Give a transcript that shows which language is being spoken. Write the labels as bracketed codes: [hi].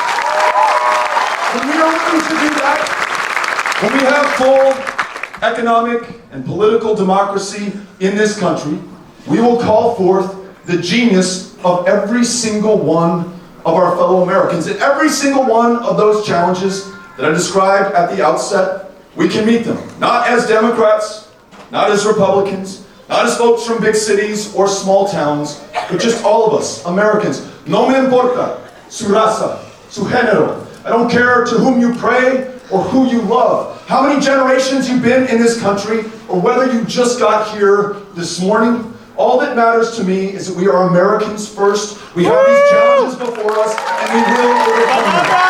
[en] When we are willing to do that, when we have full economic and political democracy in this country, we will call forth the genius of every single one of our fellow Americans. And every single one of those challenges that I described at the outset, we can meet them. Not as Democrats, not as Republicans, not as folks from big cities or small towns, but just all of us, Americans. [es] No me importa su raza, su género. [en] I don't care to whom you pray or who you love, how many generations you've been in this country, or whether you just got here this morning. All that matters to me is that we are Americans first. We have these challenges before us, and we will overcome them.